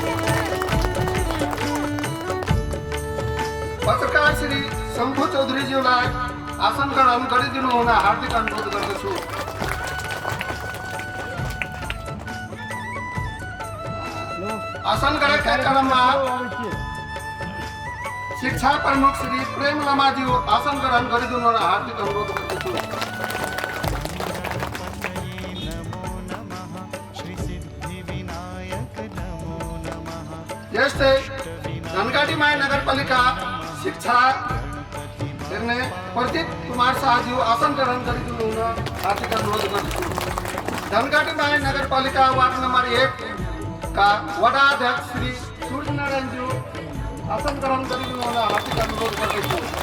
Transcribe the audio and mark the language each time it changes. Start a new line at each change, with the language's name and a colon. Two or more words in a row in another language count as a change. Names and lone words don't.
Nepali: पत्रकार श्री शम्भु चौधरीज्यूलाई आसन ग्रहण गरिदिनु हुन हार्दिक अनुरोध गर्दछु। आसन ग्रहण कार्यक्रममा शिक्षा प्रमुख श्री प्रेम लामाज्यू आसन ग्रहण गरिदिनु हुन हार्दिक अनुरोध गर्दछु।
Sanskrit: नमो नमः श्री सिद्धिविनायक नमो नमः
Nepali: यस्तै धनगढीमाई नगरपालिका शिक्षा हेर्ने प्रदीप कुमार शाहज्यू आसन ग्रहण गरिदिनु हुन हार्दिक अनुरोध गर्दछु। धनगढीमाई नगरपालिका वार्ड नम्बर 1 का वडा अध्यक्ष श्री सूर्यनारायणज्यू आसन ग्रहण गरिदिनु हुन हार्दिक अनुरोध गर्दछु।